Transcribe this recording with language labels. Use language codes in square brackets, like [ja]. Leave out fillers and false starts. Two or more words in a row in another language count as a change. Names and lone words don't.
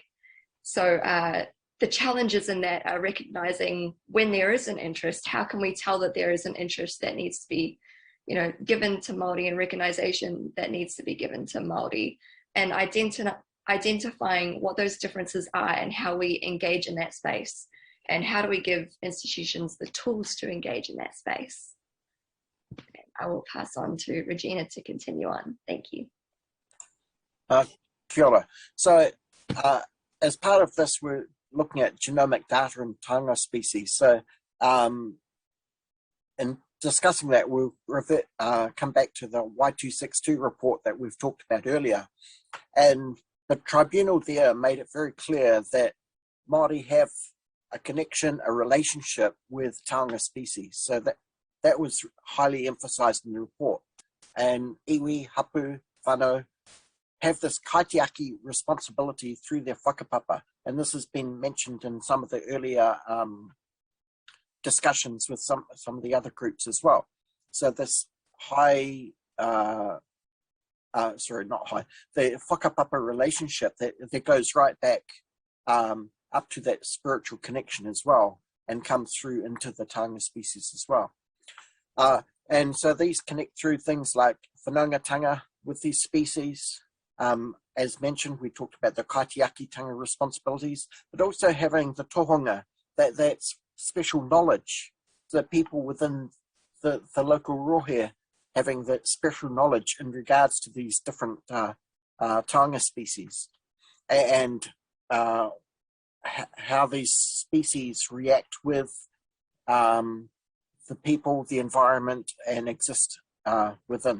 [en] So the challenges in that are recognizing when there is an interest, how can we tell that there is an interest that needs to be, given to Māori, and recognition that needs to be given to Māori, and identifying what those differences are and how we engage in that space, and how do we give institutions the tools to engage in that space. I will pass on to Rogena to continue on. Thank you. [mi] Kia ora. [en] So as part of this, we're looking at genomic data in Taonga species. So in discussing that, we'll come back to the Y262 report that we've talked about earlier. And the tribunal there made it very clear that Māori have a connection, a relationship with Taonga species. So that was highly emphasised in the report. And [mi] iwi, hapu, whānau [en] have this kaitiaki responsibility through their whakapapa. And this has been mentioned in some of the earlier discussions with some of the other groups as well. So this the whakapapa relationship that goes right back up to that spiritual connection as well, and comes through into the Taonga species as well. And so these connect through things like whanaungatanga with these species. As mentioned, we talked about the kaitiaki-tanga responsibilities, but also having the tohunga, that's special knowledge, the people within the local rohe having that special knowledge in regards to these different Taonga species, and how these species react with the people, the environment, and exist within.